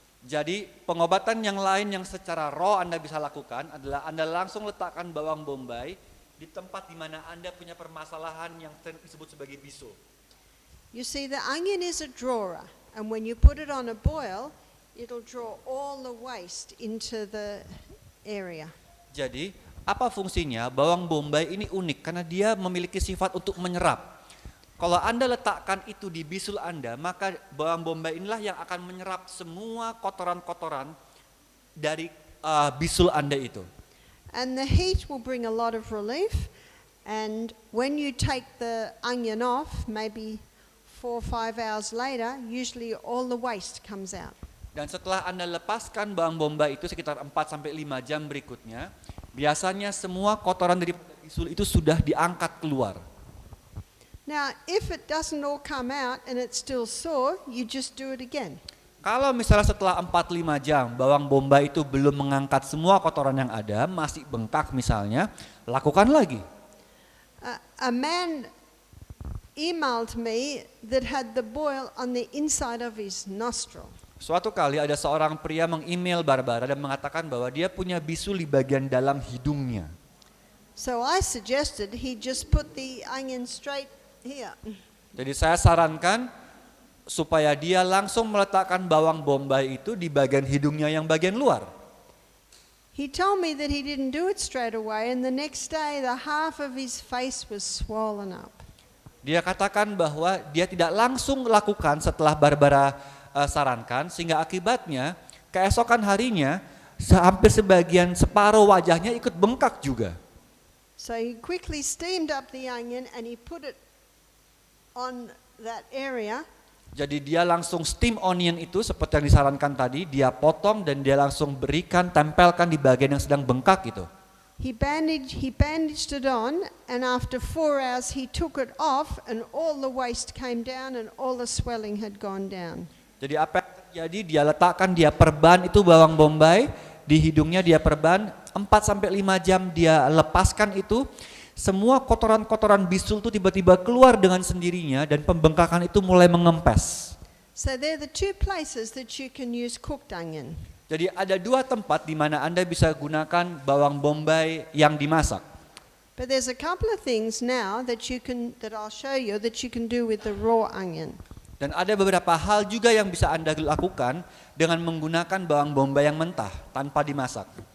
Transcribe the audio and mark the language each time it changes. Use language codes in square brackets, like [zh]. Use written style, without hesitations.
[id] Jadi pengobatan yang lain yang secara raw Anda bisa lakukan adalah Anda langsung letakkan bawang bombay di tempat di mana Anda punya permasalahan yang disebut sebagai bisul. [en] You see, the onion is a drawer, and when you put it on a boil, it'll draw all the waste into the area. [id] Jadi, apa fungsinya? Bawang bombay ini unik karena dia memiliki sifat untuk menyerap. Kalau Anda letakkan itu di bisul Anda, maka bawang bombay inilah yang akan menyerap semua kotoran-kotoran dari bisul Anda itu. [en] And the heat will bring a lot of relief, and when you take the onion off, maybe 4 or 5 hours later, usually all the waste comes out. [id] Dan setelah Anda lepaskan bawang bombay itu sekitar 4-5 jam berikutnya, biasanya semua kotoran dari bisul itu sudah diangkat keluar. [en] Now, if it doesn't all come out and it's still sore, you just do it again. [id] Kalau misalnya setelah 4-5 jam bawang bombay itu belum mengangkat semua kotoran yang ada, masih bengkak misalnya, lakukan lagi. [en] A man emailed me that had the boil on the inside of his nostril. [id] Suatu kali ada seorang pria meng-email Barbara dan mengatakan bahwa dia punya bisul di bagian dalam hidungnya. [en] So I suggested he just put the onion straight here. [id] Jadi saya sarankan supaya dia langsung meletakkan bawang bombay itu di bagian hidungnya yang bagian luar. [en] He told me that he didn't do it straight away, and the next day the half of his face was swollen up. [id] Dia katakan bahwa dia tidak langsung lakukan setelah Barbara sarankan, sehingga akibatnya keesokan harinya hampir separuh wajahnya ikut bengkak juga. [en] So he quickly steamed up the onion and he put it on that area. [id] Jadi dia langsung steam onion itu seperti yang disarankan tadi, dia potong dan dia langsung tempelkan di bagian yang sedang bengkak itu. [en] He bandaged it on, and after 4 hours he took it off and all the waste came down and all the swelling had gone down. [id] Jadi apa yang terjadi? Dia perban itu bawang bombay, di hidungnya dia perban, 4-5 jam dia lepaskan itu, semua kotoran-kotoran bisul itu tiba-tiba keluar dengan sendirinya dan pembengkakan itu mulai mengempes. [en] So they're the two places that you can use cooked onion. [id] Jadi ada 2 tempat di mana Anda bisa gunakan bawang bombay yang dimasak. [en] But there's a couple of things now that I'll show you that you can do with the raw onion. [id] Dan ada beberapa hal juga yang bisa Anda lakukan dengan menggunakan bawang bombay yang mentah tanpa dimasak.